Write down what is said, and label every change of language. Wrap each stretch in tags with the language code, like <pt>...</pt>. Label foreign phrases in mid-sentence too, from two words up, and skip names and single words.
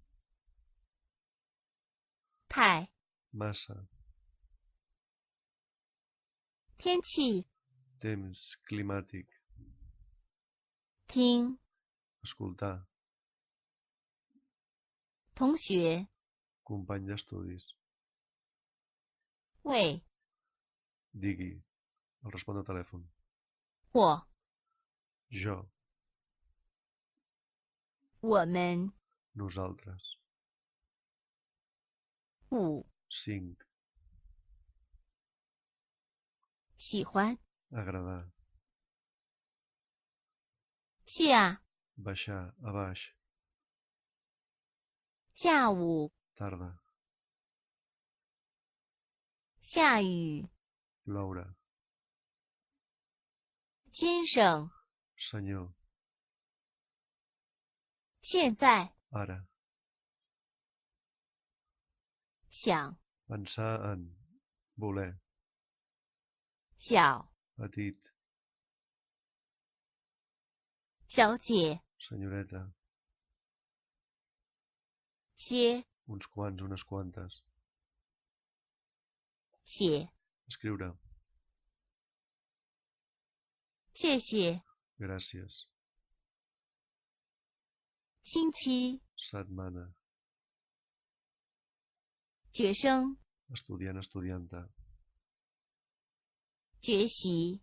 <zh>太</zh> <ca>Massa.</ca> <zh>天气</zh> <ca>Temps. Climàtic.</ca> <zh>听</zh> <ca>Escoltar.</ca> <zh>同学</zh> <ca>Company d'estudis.</ca> <zh>喂</zh> <ca>Digui. El respon de telèfon.</ca> <zh>我</zh> <ca>Jo.</ca> <zh>我们</zh> <ca>Nosaltres.</ca> <zh>5</zh> <ca>5.</ca> <zh>喜欢</zh> <ca>Agradar.</ca> <zh>下</zh> <ca>Baixar. A baix.</ca> <zh>下午</zh> <ca>Tarda.</ca> <zh>下雨</zh> <ca>Ploure.</ca> <zh>先生</zh> <ca>Senyor.</ca> <zh>现在</zh> <ca>Ara.</ca> <zh>想</zh> <ca>Pensar en. Voler.</ca> <zh>小</zh> <ca>Petit.</ca> <zh>小姐</zh> <ca>Senyoreta.</ca> <zh>些</zh> <ca>Uns quants, unes quantes.</ca> <zh>写</zh> <ca>Escriure.</ca> <zh>谢谢</zh> <ca>Gràcies.</ca> <zh>星期</zh> <ca>Setmana.</ca> <zh>学生</zh> <ca>Estudiant, estudianta.</ca> <zh>学习</zh>